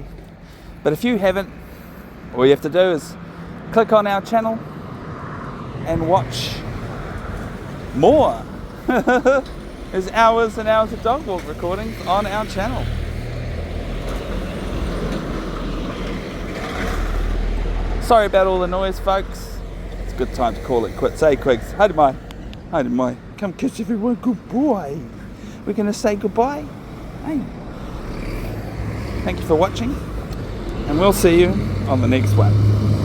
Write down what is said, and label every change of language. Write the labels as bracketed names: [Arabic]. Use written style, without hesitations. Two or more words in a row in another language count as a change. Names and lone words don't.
[English] But if you haven't, all you have to do is click on our channel and watch more. There's hours and hours of dog walk recordings on our channel. Sorry about all the noise, folks. It's a good time to call it quits. [Māori] Hey, Quigs, haere mai. Haere mai. [English] Come kiss everyone goodbye. We're going to say goodbye. Hey. Thank you for watching, and we'll see you on the next one.